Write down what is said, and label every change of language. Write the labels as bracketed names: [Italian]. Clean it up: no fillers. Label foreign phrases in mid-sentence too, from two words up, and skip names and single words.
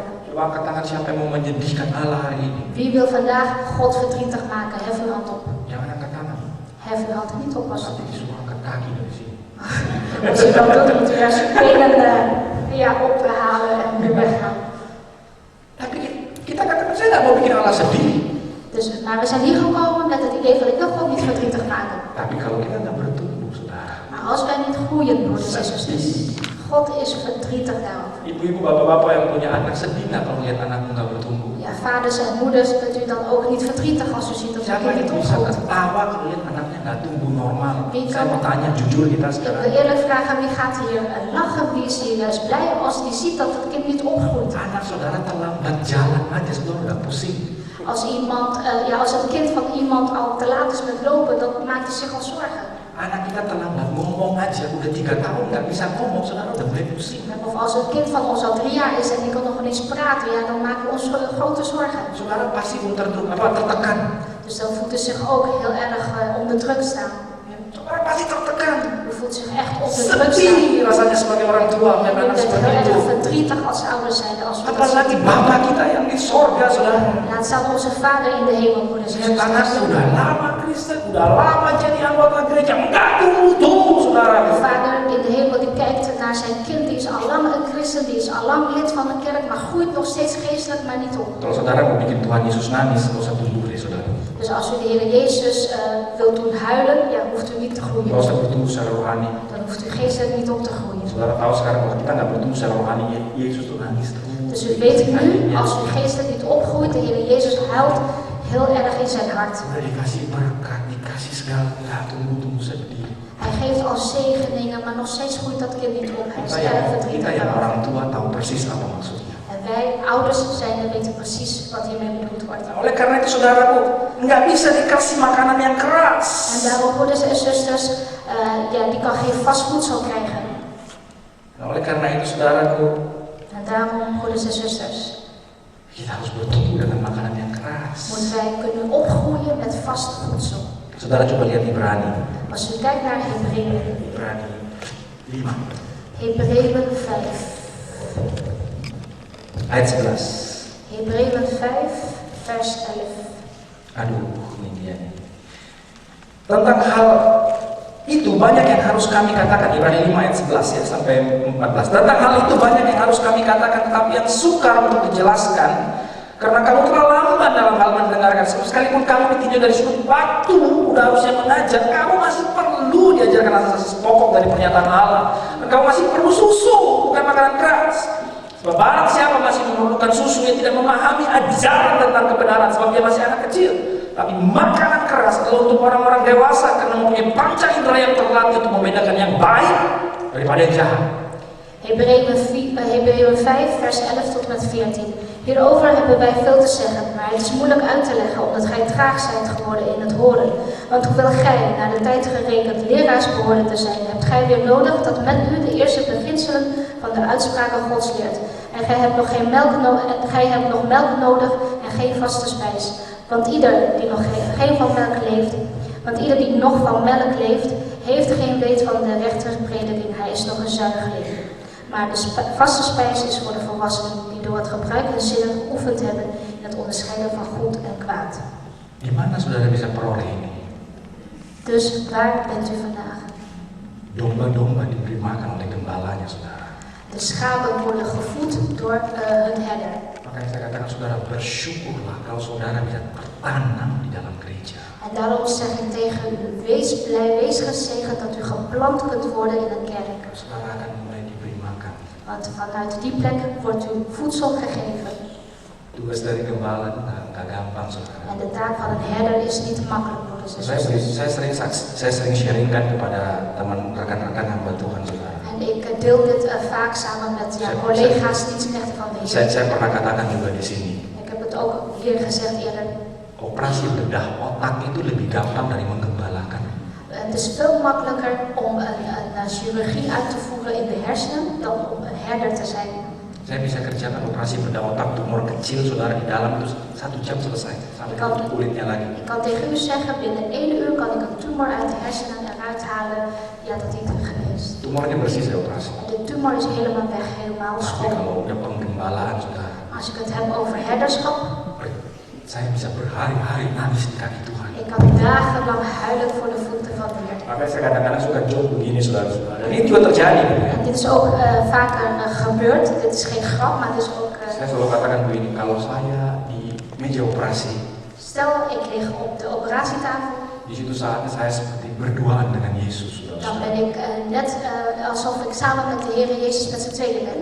[Indonesian] Coba angkat tangan siapa yang mau menyedihkan Allah hari ini. [Dutch] Wie wil vandaag God verdrietig maken? Hef uw hand op. [Indonesian] Jangan angkat tangan. [Dutch] Hef uw hand niet op als [Indonesian] Tapi disuruh angkat kaki dari sini. [Dutch] Als u dat doet, moet u daar zijn benen ophalen en weer weggaan. [Indonesian] Tapi kita katakan, saya nggak mau bikin Allah sedih. [Dutch] Dus, maar we zijn hier gekomen met het idee van ik wil God niet verdrietig maken. [Indonesian] Tapi kalau kita nggak bertumbuh, saudara. [Dutch] Maar als wij niet groeien, broeders en zusters, God is verdrietig daarover. [Indonesian] Ibu-ibu, bapak-bapak yang punya anak sedih nggak kalau lihat anakmu nggak bertumbuh? [Dutch] Ja, vaders en moeders, bent u dan ook niet verdrietig als u ziet dat uw [Indonesian] Siapa [Dutch] kind [Indonesian] yang [Dutch] niet [Indonesian] bisa [Dutch] opgroeit? [Indonesian] ketawa kalau lihat anaknya nggak tumbuh normal? [Dutch] Wie [Indonesian] Saya [Dutch] kan- [Indonesian] mau tanya jujur kita [Dutch] Ik [Indonesian] sekarang. [Dutch] wil eerlijk vragen, wie gaat hier lachen? Wie is hier juist blij als die ziet dat het kind niet opgroeit? [Indonesian] Anak saudara terlambat jalan aja, saudara udah pusing. [Dutch] Als als het kind van iemand al te laat is met lopen, dan maakt hij zich al zorgen. [Indonesian] Anak kita terlambat ngomong aja, udah 3 tahun nggak bisa ngomong, saudara udah mulai pusing. [Dutch] Of als het kind van ons al 3 jaar is en die kan nog ineens praten, ja, dan maken we ons grote zorgen. [Indonesian] Saudara pasti tertekan. [Dutch] Dus dan voelt u zich ook heel erg onder druk staan. [Indonesian] Saudara pasti tertekan. [Dutch] U voelt zich echt onder druk staan. [Indonesian] Sedih rasanya sebagai orang tua [Dutch] U [Indonesian] melihat anak [Dutch] bent [Indonesian] seperti [Dutch] heel [Indonesian] itu. [Dutch] erg verdrietig als ouders zijn. Als we dat [Indonesian] Apalagi [Dutch] zien. [Indonesian] Bapak kita yang di sorga, saudara. [Dutch] Laat staan onze Vader in de hemel, broeders en [Indonesian] Lihat anaknya [Dutch] zusters. [Indonesian] udah lama Kristen, udah lama jadi anggota gereja, nggak tumbuh, saudara. [Dutch] De Vader in de hemel die kijkt naar zijn kind, die is al lang een christen, die is al lang lid van de kerk, maar groeit nog steeds geestelijk, maar niet op. [Indonesian] Kalau saudara mau bikin Tuhan Yesus nangis, nggak usah tumbuh deh, saudara. [Dutch] Dus als u de Heer Jezus wilt doen huilen, ja, hoeft u niet te groeien. [Indonesian] Nggak usah bertumbuh secara rohani. [Dutch] Dan hoeft u geestelijk niet op te groeien. [Indonesian] Saudara tahu sekarang kalau kita nggak bertumbuh secara rohani, Yesus tuh nangis terus. [Dutch] Dus u weet nu, als u geestelijk niet opgroeit, de Heer Jezus huilt heel erg in zijn hart. [Indonesian] Udah dikasih berkat, dikasih segala, nggak tumbuh sedih. [Dutch] Hij geeft al zegeningen, maar nog steeds groeit dat kind niet op. Hij is erg [Indonesian] Kita [Dutch] verdrietig [Indonesian] yang [Dutch] daarover. [Indonesian] orang tua tahu persis apa maksudnya. [Dutch] En wij, ouders, zijn en weten precies wat hiermee bedoeld wordt. [Indonesian] Oleh karena itu saudaraku, nggak bisa dikasih makanan yang keras. [Dutch] En daarom, broeders en zusters, die kan geen vast voedsel krijgen. [Indonesian] Oleh karena itu saudaraku, [Dutch] En daarom, broeders en zusters, [Indonesian] kita harus bertumbuh dengan makanan yang keras. [Dutch] moeten wij kunnen opgroeien met vast voedsel. [Indonesian] Saudara coba lihat Ibrani. [Dutch] Als u kijkt naar Hebreeën, [Indonesian] Ibrani 5 [Dutch] Hebreeën 5. [Indonesian] ayat 11. [Dutch] Hebreeën 5, vers 11. [Indonesian] Aduh, ini dia nih. Tentang hal itu banyak yang harus kami katakan. Ibrani 5 ayat 11 ya sampai 14. Tentang hal itu banyak yang harus kami katakan, tetapi yang sukar untuk dijelaskan karena kamu terlalu lambat dalam hal mendengarkan. Sekalipun kamu ditinjau dari sudut waktu, udah harusnya mengajar, kamu masih perlu diajarkan asas pokok dari pernyataan Allah. Dan kamu masih perlu susu, bukan makanan keras. Sebab barang siapa masih memerlukan susu, dia tidak memahami ajaran tentang kebenaran, sebab dia masih anak kecil. Tapi makanan keras adalah untuk orang-orang dewasa karena mempunyai panca indera yang terlatih untuk membedakan yang baik daripada yang jahat. [Dutch] Hebreeën 5, vers 11 tot met 14. Hierover hebben wij veel te zeggen, maar het is moeilijk uit te leggen omdat gij traag zijt geworden in het horen. Want hoewel gij, naar de tijd gerekend, leraars behoorden te zijn, hebt gij weer nodig dat men u de eerste beginselen van de uitspraken Gods leert. En gij hebt nog melk nodig en geen vaste spijs. Want ieder die nog van melk leeft, heeft geen weet van de rechte prediking. Hij is nog een zuigeling. Maar de vaste spijs is voor de volwassenen die door het gebruik hun zinnen geoefend hebben in het onderscheiden van goed en kwaad. [Indonesian] Di mana saudara bisa peroleh ini? [Dutch] Dus waar bent u vandaag? [Indonesian] Domba-domba diberi makan oleh gembalanya, saudara. [Dutch] De schapen worden gevoed door hun herder. [Indonesian] Makanya saya katakan saudara, bersyukurlah kalau saudara bisa tertanam di dalam gereja. [Dutch] En daarom zeg ik tegen u, wees blij, wees gezegend dat u geplant kunt worden in een kerk. [Indonesian] Saudara akan mulai diberi makan. [Dutch] Want vanuit die plek wordt u voedsel gegeven. [Indonesian] Tugas dari gembala nggak gampang, saudara. [Dutch] En de taak van een herder is niet makkelijk, broeders en zusters. [Indonesian] Saya sering sharingkan kepada teman rekan-rekan hamba Tuhan, saudara. [Dutch] En ik deel dit vaak samen met collega's dienstknechten van de Heer. [Indonesian] Saya pernah katakan juga di sini. [Dutch] Ik heb het ook hier gezegd eerder. [Indonesian] Operasi bedah otak itu lebih gampang dari menggembalakan. [Dutch] Het is veel makkelijker om een chirurgie uit te voeren in de hersenen dan om een herder te zijn. [Indonesian] Saya bisa kerjakan operasi bedah otak tumor kecil, saudara, di dalam itu 1 jam selesai. Sampai ke kulitnya lagi. [Dutch] Ik kan tegen u zeggen, binnen 1 uur kan ik een tumor uit de hersenen eruit halen. Ja, dat is er geweest. [Indonesian] Tumornya bersih saya operasi. [Dutch] De tumor is helemaal weg, helemaal [Indonesian] Tapi [Dutch] schoon. [Indonesian] kalau udah penggembalaan, saudara, [Dutch] Als ik het heb over herderschap, [Indonesian] saya bisa berhari-hari nangis di kaki Tuhan. [Dutch] ik kan dagenlang huilen voor de voeten van de Heer. [Indonesian] Makanya saya kadang-kadang suka joke begini, saudara-saudara. [Dutch] Dan ini juga terjadi. En dit is ook vaker gebeurd. Dit is geen grap, maar het is ook... [Indonesian] Saya selalu katakan begini, kalau saya di meja operasi, [Dutch] Stel, ik lig op de operatietafel. [Indonesian] di situ saatnya saya seperti berduaan dengan Yesus, [Dutch] Dan [Indonesian] saudara. [Dutch] ben ik net alsof ik samen met de Heer Jezus met z'n tweeën ben.